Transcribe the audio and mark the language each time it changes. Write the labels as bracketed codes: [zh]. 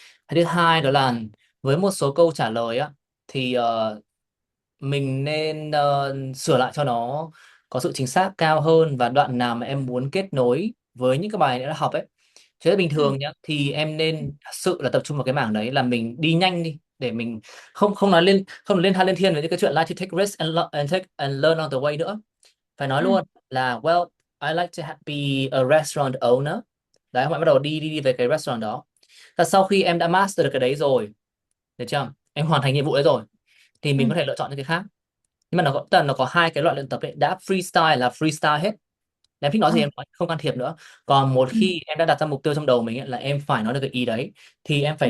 [vi] Cái thứ hai đó là với một số câu trả lời á thì mình nên sửa lại cho nó có sự chính xác cao hơn, và đoạn nào mà em muốn kết nối với những cái bài đã học ấy. Chứ bình Mm. thường nhá thì em nên thật sự là tập trung vào cái mảng đấy, là mình đi nhanh đi để mình không không nói lên, không lên hai lên thiên với những cái chuyện [en] like to take risk and learn on the way [vi] nữa. Phải nói Mm. luôn là [en] well, I like to be a restaurant owner. [vi] Đấy, họ bắt đầu đi về cái restaurant đó. Và sau khi em đã master được cái đấy rồi, được chưa, em hoàn thành nhiệm vụ đấy rồi, thì mình có Mm. thể lựa chọn những cái khác. Nhưng mà tức là nó có hai cái loại luyện tập ấy. Đã freestyle là freestyle hết, em thích nói gì Mm. em nói, không can thiệp nữa. Còn một Mm. khi em đã đặt ra mục tiêu trong đầu mình ấy, là em phải nói được cái ý đấy, thì em phải